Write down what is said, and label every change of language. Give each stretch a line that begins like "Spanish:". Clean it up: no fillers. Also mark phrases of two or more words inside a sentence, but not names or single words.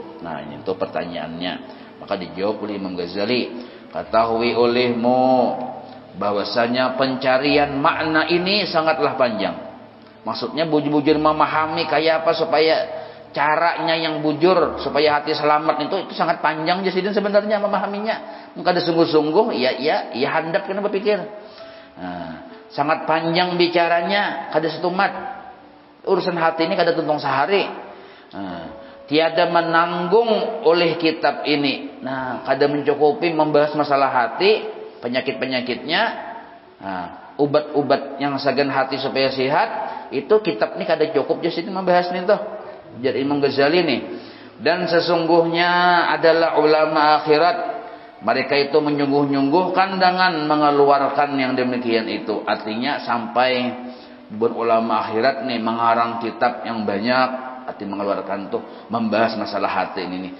Indonesian: Nah, ini itu pertanyaannya. Maka dijawab oleh Imam Ghazali, ketahui olehmu bahwasanya pencarian makna ini sangatlah panjang. Maksudnya bujur-bujur memahami kayak apa supaya caranya yang bujur supaya hati selamat itu sangat panjang Jasidin sebenarnya memahaminya. Maka ada sungguh-sungguh,
Banjar: ya handap kena berpikir. Nah, sangat panjang bicaranya, kada setumat. Urusan hati ini kada tuntung sehari. Nah, tiada menanggung oleh kitab ini. Nah, kada mencukupi membahas masalah hati, penyakit-penyakitnya, ubat-ubat yang sagan hati supaya sehat, itu kitab ini kada cukup Jasidin membahas ini tuh.
Indonesian: Jadi Imam Ghazali nih. Dan sesungguhnya adalah ulama akhirat, mereka itu menyungguh-nyungguhkan dengan mengeluarkan yang demikian itu. Artinya sampai berulama akhirat nih mengarang kitab yang banyak, arti mengeluarkan tuh membahas masalah hati ini nih.